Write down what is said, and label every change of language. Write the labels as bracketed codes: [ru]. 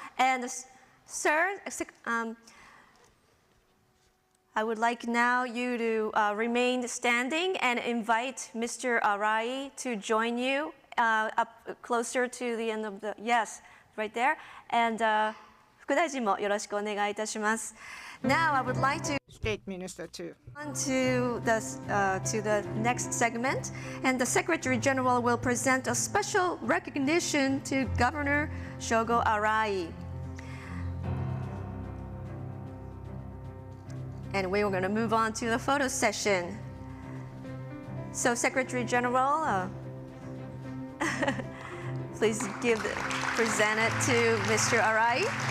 [en] And sir, I would like now you to remain standing and invite Mr. Arai to join you up closer to the end of the, yes, right there. [ja] And 副大臣もよろしくお願いいたします。 [en] Now I would like to State Minister too. on to the next segment, and the Secretary General will present a special recognition to Governor Shogo Arai. And we are going to move on to the photo session. So Secretary General, please present it to Mr. Arai.